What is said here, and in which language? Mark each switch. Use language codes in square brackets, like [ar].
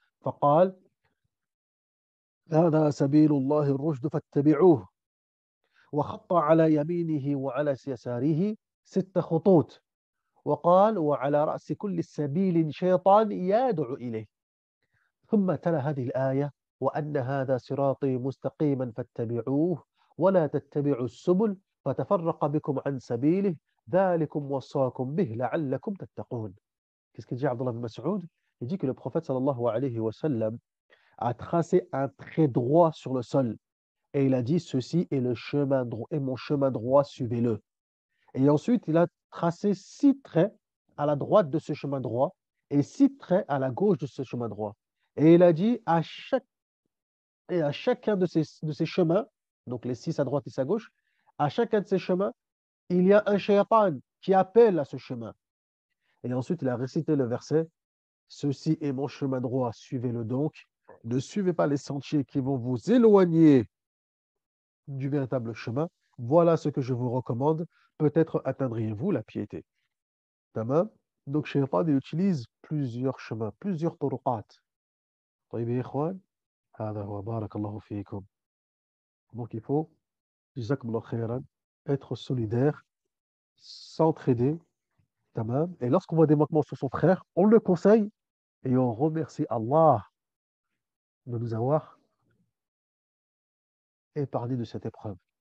[ar] فقال هذا سبيل الله الرشد فاتبعوه وخط على يمينه وعلى يساره 6 خطوط وقال وعلى رأس كل سبيل شيطان يدعو إليه ثم تلا هذه الآية وأن هذا صراطي مستقيما فاتبعوه ولا تتبعوا السبل فتفرق بكم عن سبيله ذلكم وصاكم به لعلكم تتقون. [fr] Qu'est-ce qu'il dit Abdullah bin Mas'ud? Il dit que le prophète sallallahu alayhi wa sallam a tracé un trait droit sur le sol et il a dit ceci est le chemin droit et mon chemin droit suivez-le. Et ensuite il a tracé 6 traits à la droite de ce chemin droit et 6 traits à la gauche de ce chemin droit. Et il a dit à chacun de ces chemins, donc les 6 à droite et 6 à gauche, à chacun de ces chemins, il y a un shaytan qui appelle à ce chemin. Et ensuite, il a récité le verset, ceci est mon chemin droit, suivez-le donc. Ne suivez pas les sentiers qui vont vous éloigner du véritable chemin. Voilà ce que je vous recommande. Peut-être atteindriez-vous la piété. Tamam. Donc, shaytan, il utilise plusieurs chemins, plusieurs turuqat. [ar] طيب يا إخوان هذا هو بارك الله فيكم. [fr] Donc, il faut, [ar] jazakumullah khairan, [fr] être solidaire, s'entraider, tamam. Et lorsqu'on voit des manquements sur son frère, on le conseille et on remercie Allah de nous avoir épargné de cette épreuve.